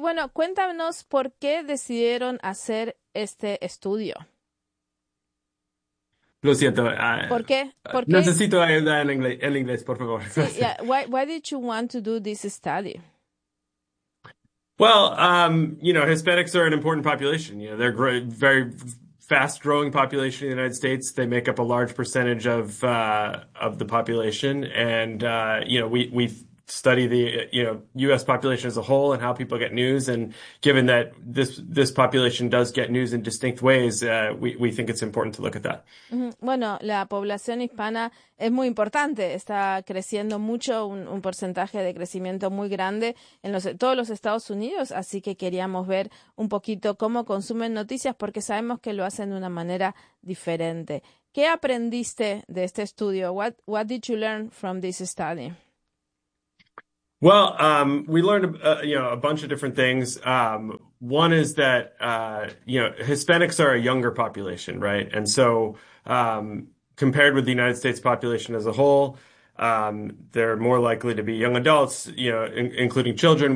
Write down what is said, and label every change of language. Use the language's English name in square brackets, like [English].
[Spanish] Bueno, cuéntanos por qué decidieron hacer este estudio. Lo siento. ¿Por qué? ¿Por qué? Necesito ayuda en inglés, por favor. Sí, yeah. [English] Why did you want to do this study? Well, you know, Hispanics are an important population. You know, they're a very fast-growing population in the United States. They make up a large percentage of the population. And, you know, we study the, you know, U.S. population as a whole and how people get news. And given that this population does get news in distinct ways, we think it's important to look at that. [Spanish] Bueno, la población hispana es muy importante, está creciendo mucho, un porcentaje de crecimiento muy grande en todos los Estados Unidos, así que queríamos ver un poquito cómo consumen noticias porque sabemos que lo hacen de una manera diferente. ¿Qué aprendiste de este estudio? [English] What did you learn from this study? Well, we learned, you know, a bunch of different things. One is that, you know, Hispanics are a younger population, right? And so, compared with the United States population as a whole, they're more likely to be young adults, you know, including children.